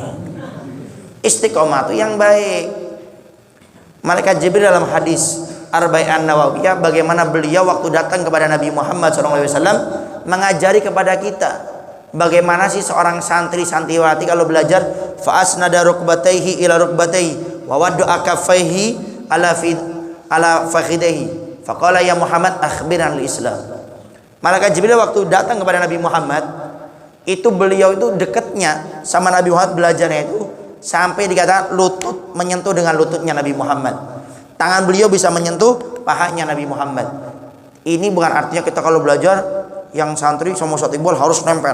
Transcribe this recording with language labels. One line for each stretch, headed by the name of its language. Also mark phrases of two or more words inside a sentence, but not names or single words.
Indonesian: Istiqomah itu yang baik. Malaikat Jibril dalam hadis Arba'in Nawawiyah, bagaimana beliau waktu datang kepada Nabi Muhammad SAW mengajari kepada kita bagaimana sih seorang santri-santriwati kalau belajar.
Arabic: فأسند ركبتيه إلى ركبتيه ووضع كفيه على فخذيه فقال يا محمد أخبرني عن الإسلام.
Indonesian: Malaikat Jibril waktu datang kepada Nabi Muhammad itu beliau itu dekatnya sama Nabi Muhammad belajarnya itu sampai dikatakan lutut menyentuh dengan lututnya Nabi Muhammad. Tangan beliau bisa menyentuh pahanya Nabi Muhammad. Ini bukan artinya kita kalau belajar yang santri sama Ustaz Iqbal harus nempel.